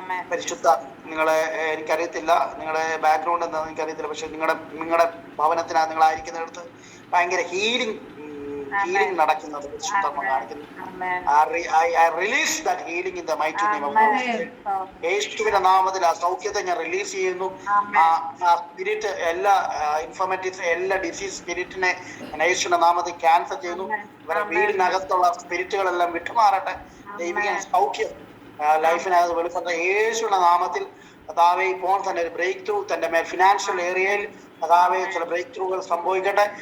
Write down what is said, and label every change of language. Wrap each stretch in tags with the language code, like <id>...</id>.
<ml>പരിശുദ്ധ നിങ്ങളെ എനിക്കറിയത്തില്ല, നിങ്ങളുടെ ബാക്ക്ഗ്രൗണ്ട് എന്താണെന്ന് എനിക്കറിയത്തില്ല, പക്ഷെ നിങ്ങളുടെ ഭവനത്തിനകത്ത് നിങ്ങളായിരിക്കുന്നിടത്ത് ഭയങ്കര ഹീലിംഗ് നടക്കുന്നത് പരിശുദ്ധാത്മാവ് കാണിക്കുന്നു.</ml> <en>I release that healing in the mighty name of God.</en> <ml>യേശുവിന്റെ നാമത്തിൽ ആ സൗഖ്യത്തെ ഞാൻ റിലീസ് ചെയ്യുന്നു. ആ സ്പിരിറ്റ് എല്ലാ ഇൻഫോർമേറ്റീവ്സ് എല്ലാ ഡിസീസ് സ്പിരിറ്റിനെ യേശുവിന്റെ നാമത്തിൽ ക്യാൻസൽ ചെയ്യുന്നു. ഇവരുടെ വീടിനകത്തുള്ള സ്പിരിറ്റുകളെല്ലാം വിട്ടുമാറട്ടെ. ദൈവിക സൗഖ്യം ലൈഫിനകത്ത് വെളിപ്പെട്ട യേശുവിന്റെ നാമത്തിൽ കർത്താവേ ഇപ്പോൾ തന്നെ ഒരു ബ്രേക്ക് ത്രൂ തന്റെ മേൽ ഫിനാൻഷ്യൽ ഏരിയയിൽ കർത്താവേ ചില ബ്രേക്ക് ത്രൂകൾ സംഭവിക്കട്ടെ.</ml>